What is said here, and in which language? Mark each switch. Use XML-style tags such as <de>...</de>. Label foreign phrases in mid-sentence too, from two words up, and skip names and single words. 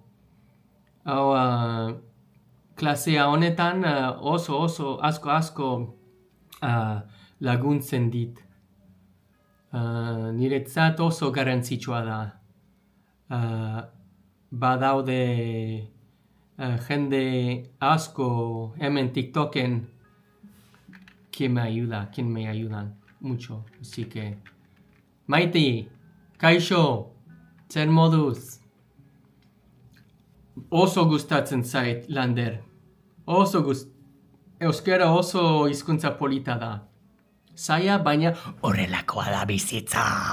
<eu>Hau, klasea honetan oso asko laguntzen dit. Niretzat oso garrantzitsua da. Badaude jende asko hemen TikToken</eu> <es>que me ayudan mucho. Así que,</es> <eu>Maiti, kaixo, zer moduz? Oso gustatzen zait, Lander. Euskara oso hizkuntza polita da. Zaila, baina horrelakoa da bizitza.</eu>